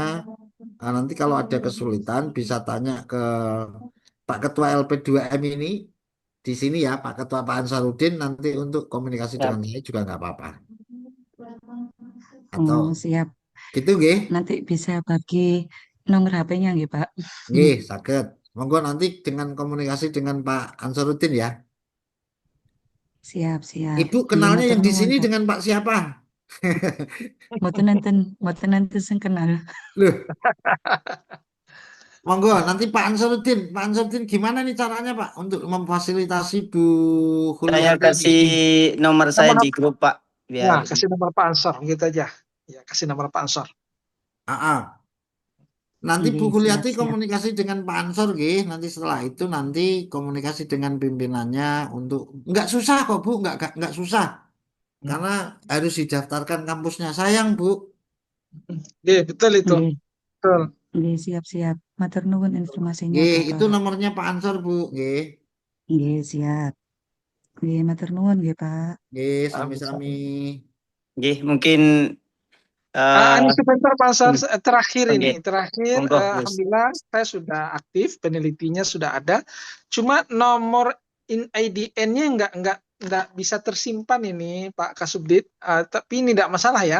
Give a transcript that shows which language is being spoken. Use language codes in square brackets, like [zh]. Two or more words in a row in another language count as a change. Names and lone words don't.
[id] Nanti kalau ada kesulitan bisa tanya ke Pak Ketua LP2M ini di sini ya, Pak Ketua Pak Ansarudin, nanti untuk komunikasi Siap. dengan saya juga nggak apa-apa. Atau Siap. gitu nggih? Nanti bisa bagi nomor HP-nya nggih, Pak. [jv] Nggih, saged. [id] Monggo nanti dengan komunikasi dengan Pak Ansarudin ya. Siap. Ibu [jv] Nggih, [id] kenalnya [jv] matur [id] yang di [jv] nuwun, [id] sini Pak. dengan Pak siapa? [jv] Mboten enten sing kenal. [id] Loh, monggo nanti Pak Ansarudin. Pak Ansarudin gimana nih caranya Pak untuk memfasilitasi Bu Saya Huliati ini? kasih nomor saya Nomor di grup Pak, Nah, biar kasih nomor Pak Ansor gitu aja. Ya, kasih nomor Pak Ansor. Nanti Bu Nggih, Kuliati siap. komunikasi dengan Pak Ansor, nggih. Nanti setelah itu nanti komunikasi dengan pimpinannya untuk nggak susah kok Bu, nggak susah. Karena harus didaftarkan kampusnya. Sayang Bu. Nggih, betul itu. Nggih. Betul. Nggih, siap. [jv] Matur nuwun [id] informasinya, Nggih, Bapak. itu nomornya Pak Ansor Bu, nggih. Nggih, siap. [jv] Nggih, matur nuwun nggih, Pak. Nggih, sami-sami. [id] nggih mungkin Ini sebentar Pak Ansor, terakhir nggih. ini, terakhir Monggo, Gus. alhamdulillah saya sudah aktif, penelitinya sudah ada. Cuma nomor IDN-nya nggak bisa tersimpan ini Pak Kasubdit, tapi ini tidak masalah ya.